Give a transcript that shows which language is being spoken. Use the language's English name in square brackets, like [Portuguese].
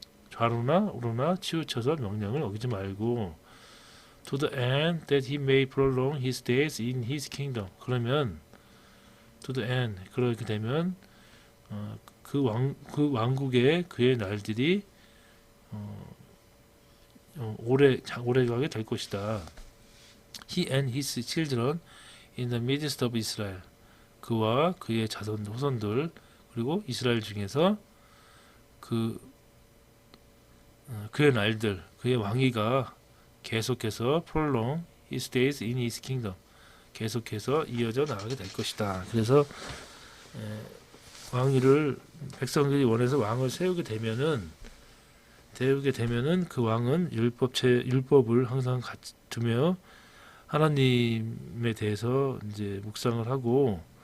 [Korean] 좌로나 우로나 치우쳐서 명령을 어기지 말고 [English] to the end that he may prolong his days in his kingdom. [Korean] 그러면 [English] to the end [Korean] 그렇게 되면 그 왕국의 그의 날들이 오래가게 될 것이다. [English] He and his children in the midst of Israel. [Korean] 그와 그의 자손 후손들 그리고 이스라엘 중에서 그의 날들 그의 왕위가 계속해서 [English] prolong his days in his kingdom. [Korean] 계속해서 이어져 나가게 될 것이다. 그래서 왕위를 백성들이 원해서 왕을 세우게 되면은 그 왕은 율법을 항상 두며 하나님에 대해서 이제 묵상을 하고